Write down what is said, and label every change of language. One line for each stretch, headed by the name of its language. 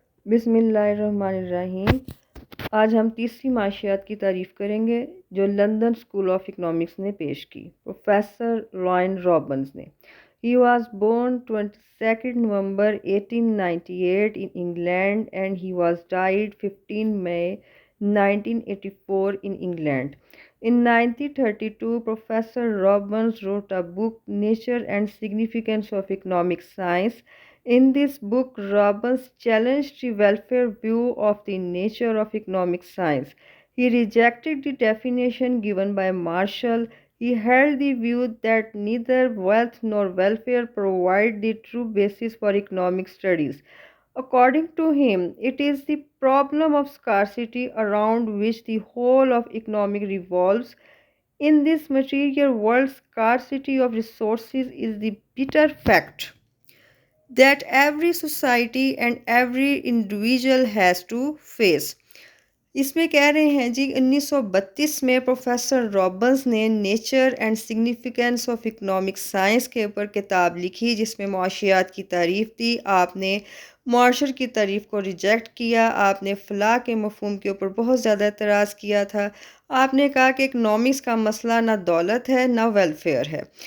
Urdu: بسم اللہ الرحمن الرحیم۔ آج ہم تیسری معاشیات کی تعریف کریں گے جو لندن اسکول آف اکنامکس نے پیش کی، پروفیسر رائن رابنز نے۔
English: He was born 22nd November 1898 in England and he was died 15 May 1984 in England. In 1932, Professor Robbins wrote a book, Nature and Significance of Economic Science. In this book, Robbins challenged the welfare view of the nature of economic science. He rejected the definition given by Marshall. He held the view that neither wealth nor welfare provide the true basis for economic studies. According to him, it is the problem of scarcity around which the whole of economic revolves. In this material world, scarcity of resources is the bitter fact that every society and every individual has to face.
Urdu: اس میں کہہ رہے ہیں جی 1932 میں professor Robbins نے nature and significance of economic science کے اوپر کتاب لکھی جس میں معاشیات کی تعریف دی۔ آپ نے معاشر کی تعریف کو ریجیکٹ کیا، آپ نے فلاح کے مفہوم کے اوپر بہت زیادہ اعتراض کیا تھا۔ آپ نے کہا کہ اکنامکس کا مسئلہ نہ دولت ہے نہ ویلفیئر ہے،